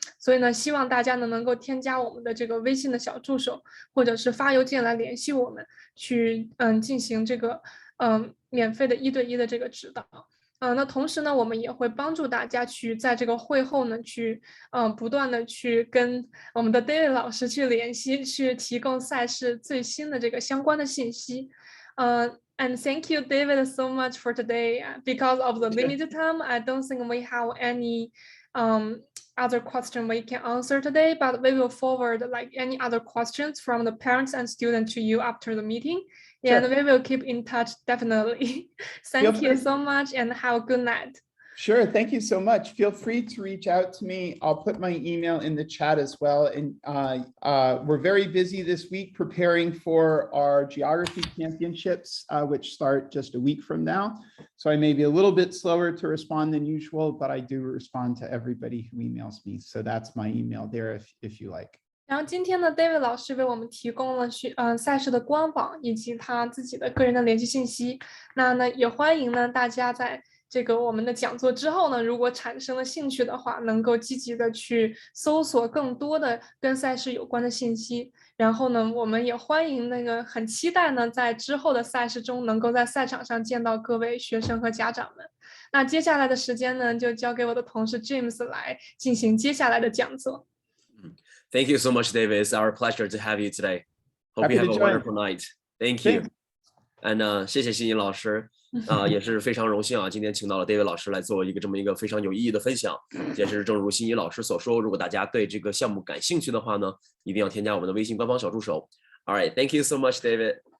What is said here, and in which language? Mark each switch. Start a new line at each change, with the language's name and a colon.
Chinese: 所以呢，希望大家呢能够添加我们的这个微信的小助手，或者是发邮件来联系我们，去进行这个免费的1对1的这个指导。那同时呢，我们也会帮助大家去在这个会后呢，去不断的去跟我们的 David 老师去联系，去提供赛事最新的这个相关的信息。
English: And thank you, David, so much for today. Because of the limited time, I don't think we have any other question we can answer today, but we will forward like any other questions from the parents and students to you after the meeting. Sure. And we will keep in touch definitely. Thank you so much and have a good night. Sure. Thank you so much. Feel free to reach out to me. I'll put my email in the chat as well. And we're very busy this week preparing for our geography championships, which start just a week from now. So I may be a little bit slower to respond than usual, but I do respond to everybody who emails me. So that's my email there if you like.
Chinese: 然后今天呢 ，David 老师为我们提供了赛事的官网以及他自己的个人的联系信息。那呢，也欢迎呢大家在这个我们的讲座之后呢，如果产生了兴趣的话，能够积极的去搜索更多的跟赛事有关的信息。然后呢，我们也欢迎很期待呢，在之后的赛事中能够在赛场上见到各位学生和家长们。那接下来的时间呢，就交给我的同事 James 来进行接下来的讲座。
English: Thank you so much, David. It's our pleasure to have you today. Hope you have a wonderful night. Thank you.
Chinese: And 谢谢欣怡老师，也是非常荣幸啊，今天请到了 David 老师来做这么一个非常有意义的分享。也是正如欣怡老师所说，如果大家对这个项目感兴趣的话呢，一定要添加我们的微信官方小助手。
English: All right, thank you so much, David.